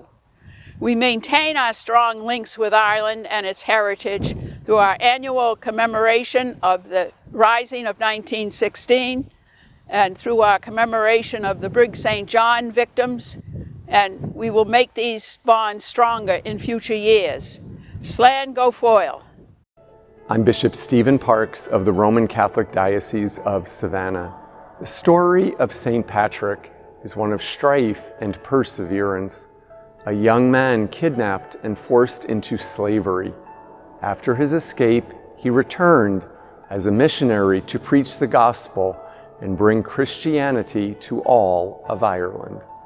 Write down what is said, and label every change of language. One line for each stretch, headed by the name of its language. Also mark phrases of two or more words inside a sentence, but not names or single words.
English: We maintain our strong links with Ireland and its heritage through our annual commemoration of the Rising of 1916 and through our commemoration of the Brig St. John victims, and we will make these bonds stronger in future years.
Irish: Slán go Foyle.
English: I'm Bishop Stephen Parks of the Roman Catholic Diocese of Savannah. The story of St. Patrick is one of strife and perseverance. A young man kidnapped and forced into slavery. After his escape, he returned as a missionary to preach the gospel and bring Christianity to all of Ireland.